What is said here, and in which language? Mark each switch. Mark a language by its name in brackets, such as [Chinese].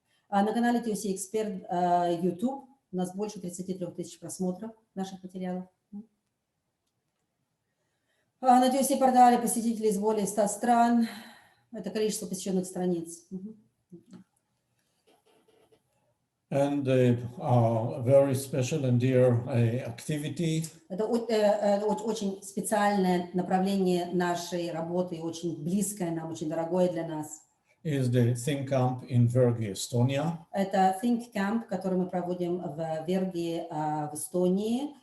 [Russian] На канале TOC Expert YouTube у нас больше 33 тысяч просмотров наших материалов. На TOC портале посетителей из более 100 стран. Это количество посещенных страниц. [English] And a very special and dear activity. [Russian] Это очень специальное направление нашей работы, очень близкое нам, очень дорогое для нас. [English] Is the Think Camp in Vergi, Estonia. [Russian] Это Think Camp, который мы проводим в Верги, в Эстонии.